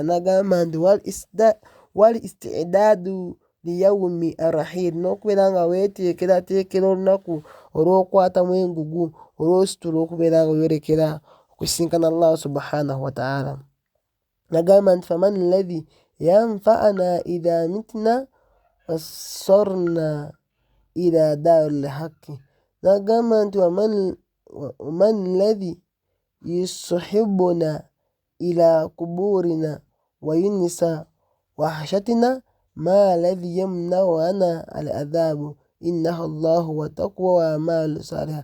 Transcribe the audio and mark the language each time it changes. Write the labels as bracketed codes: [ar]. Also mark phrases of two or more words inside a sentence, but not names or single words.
[lg] Nagamba nti [ar] والاستعداد ليوم الرحيل, [lg] n'okubeera nga weteekerateekera olunaku olw'okwatamu engugu olw'ositula okubeera nga oyolekera okusisinkana Allah [ar] سبحانه وتعالى. [lg] Nagamba nti [ar] فمن الذي ينفعنا إذا متنا وصرنا إلى دار الحق. [lg] Nagamba nti [ar] ومن الذي يصحبنا إلى قبورنا ويؤنس وحشتنا ما الذي يمنع عنا العذاب إنه الله والتقوى والعمل الصالح.